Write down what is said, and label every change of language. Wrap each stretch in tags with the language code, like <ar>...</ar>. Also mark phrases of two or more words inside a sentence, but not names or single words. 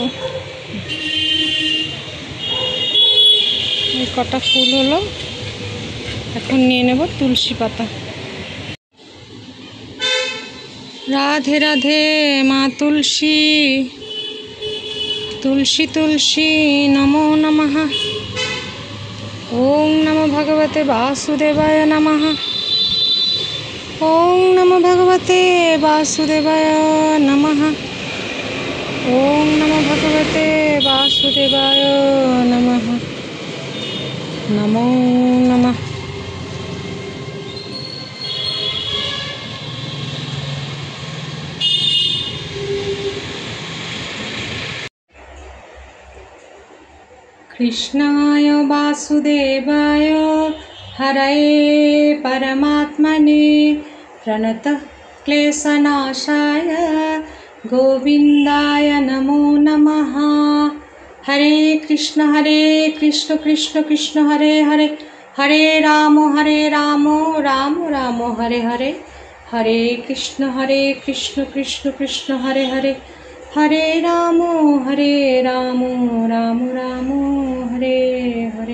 <bn>এই কটা ফুল হলো, এখন নিয়ে নেব তুলসী পাতা।</bn> <sa>রাধে রাধে মা তুলসী, তুলসী তুলসী নমো নমঃ। ওং নমো ভগবতে বাসুদেবায় নমঃ। ওং নমো ভগবতে বাসুদেবায় নমঃ। ওং নমো ভগবতে বাসুদেবায় নমঃ। নমো নমঃ। কৃষ্ণায় বাসুদেবায় হরয়ে পরমাত্মনে প্রণতঃ ক্লেশনাশায় গোবিন্দায় নমো নমঃ। হরে কৃষ্ণ কৃষ্ণ কৃষ্ণ হরে হরে, হরে রাম রাম রাম হরে হরে, হরে কৃষ্ণ কৃষ্ণ কৃষ্ণ হরে হরে, হরে রাম রাম রাম হরে হরে।</sa>